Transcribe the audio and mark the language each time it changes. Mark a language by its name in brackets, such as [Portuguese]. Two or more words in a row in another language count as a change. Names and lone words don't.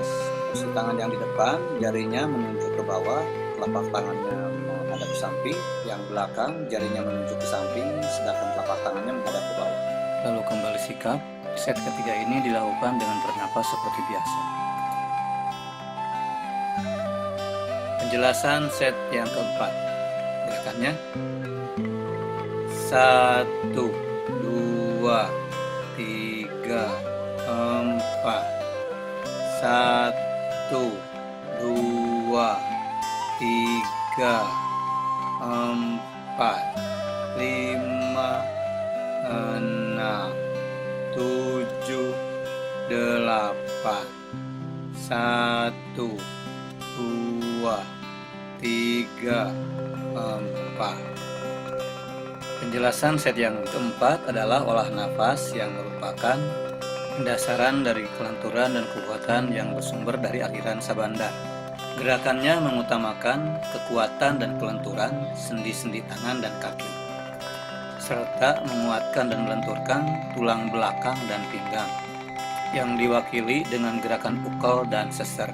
[Indonesian] Posisi tangan yang di depan, jarinya menunjuk ke bawah, telapak tangannya menghadap ke samping, yang belakang jarinya menunjuk ke samping, sedangkan telapak tangannya menghadap ke bawah. Lalu kembali sikap. Set ketiga ini dilakukan dengan bernapas seperti biasa. Penjelasan set yang keempat. Gerakannya Satu, dua, tiga, empat. Satu, dua, tiga, empat, lima, enam, tujuh, delapan. Satu, dua, tiga, empat. Penjelasan set yang keempat adalah olah nafas yang merupakan pendasaran dari kelenturan dan kekuatan yang bersumber dari aliran sabanda. Gerakannya mengutamakan kekuatan dan kelenturan sendi-sendi tangan dan kaki, serta menguatkan dan melenturkan tulang belakang dan pinggang, yang diwakili dengan gerakan pukul dan seser.